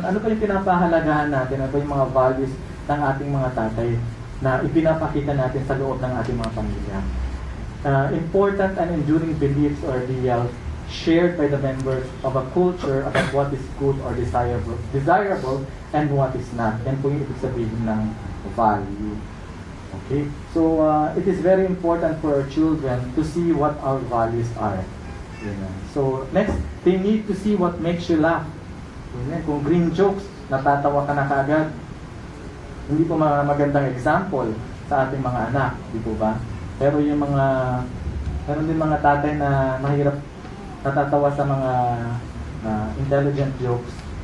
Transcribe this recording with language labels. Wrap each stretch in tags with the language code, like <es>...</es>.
<tl>Ano ba yung pinapahalagahan natin? Ano ba yung mga values ng ating mga tatay na ipinapakita natin sa loob ng ating mga pamilya?</tl> <en>Important and enduring beliefs or ideals shared by the members of a culture about what is good or desirable and what is not.</en> <tl>Yan po yung ibig sabihin ng value. Okay?</tl> <en>So, it is very important for our children to see what our values are. So, next, they need to see what makes you laugh.</en> <tl>Kung green jokes, natatawa ka na kaagad. Hindi po magandang example sa ating mga anak, di po ba? Pero yung meron din mga tatay na mahirap natatawa sa mga intelligent jokes.</tl>